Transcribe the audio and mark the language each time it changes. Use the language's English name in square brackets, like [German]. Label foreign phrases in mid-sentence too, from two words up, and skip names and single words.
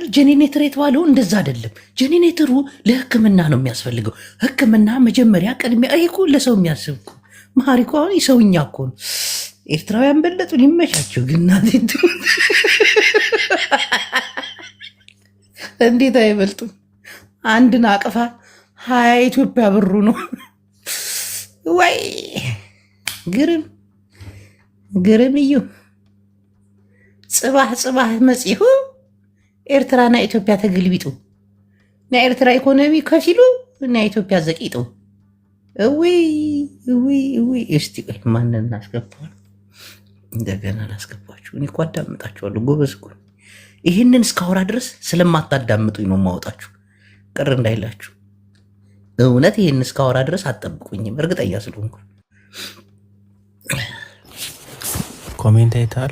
[Amharic] ጄኔሬተር የተባለው እንደዛ አይደለም። ጄኔሬተሩ ለህክምና ነው የሚያስፈልገው። ህክምና መጀመሪያ ቅድሚያ ይሄ እኮ ለሰው የሚያስብ እኮ መሀሪ እኮ አሁን ሰውኛ እኮ ነው። ኤርትራውያን በለጡን ይመቻቸው። ግን እንዴት አይበልጡም? አንድን አቅፋ 20 ኢትዮጵያ ብሩ ነው ወይ? [Tigrinya] ግርም ግርም እዩ ጽባህ ጽባህ መጽሁ ኤርትራና ኢትዮጵያ ተገልቢጡ ናይ ኤርትራ ኢኮኖሚ ከፊሉ ናይ ኢትዮጵያ ዘቂጡ እዊ [Amharic] እስቲ ቆይ ማንን እናስገባው? እንደገና ላስገባችሁ። እኔ እኮ አዳምጣችኋለሁ ጎበዝ እኮ። ይህንን እስካወራ ድረስ ስለማታዳምጡኝ ነው የማወጣችሁ፣ ቅር እንዳይላችሁ። እውነት ይህን እስካወራ ድረስ አትጠብቁኝም፣ እርግጠኛ ስለሆንኩ። ኮሜንት አይተሃል?